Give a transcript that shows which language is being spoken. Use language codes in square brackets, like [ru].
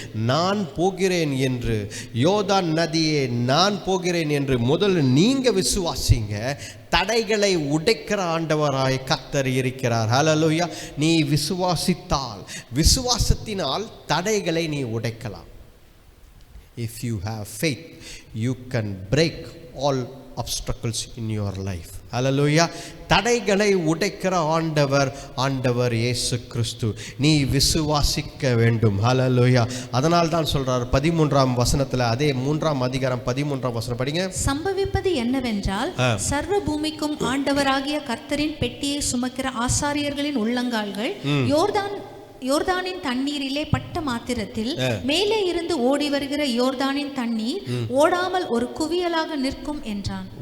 [ta] நான் போகிறேன் என்று, யோர்தான் நதியே நான் போகிறேன் என்று முதல்ல நீங்க விசுவாசிங்க. தடைகளை உடைக்கிற ஆண்டவராய் கர்த்தர் இருக்கிறார். ஹல்லேலூயா. நீ விசுவாசித்தால், விசுவாசத்தினால் தடைகளை நீ உடைக்கலாம். [en] If you have faith, you can break all obstacles in your life. [ta] ஹல்லேலூயா. தடைகளை உடைக்கிற ஆண்டவர் இயேசு கிறிஸ்து. நீ விசுவாசிக்க வேண்டும். ஹல்லேலூயா. அதனால் தான் சொல்றார் 13ஆம் வசனத்தில், அதே 3ஆம் அதிகாரம் 13ஆம் வசனம் படிங்க. சம்பவிப்பது என்னவென்றால், சர்வ பூமிக்கும் ஆண்டவராகிய கர்த்தரின் பெட்டியை சுமக்கிற ஆசாரியர்களின் உள்ளங்கால்கள் யோர்தானின் தண்ணீரிலே பட்ட மாத்திரத்தில் மேலே இருந்து ஓடி வருகிற யோர்தானின் தண்ணீர் ஓடாமல் ஒரு குவியலாக நிற்கும் என்றான்.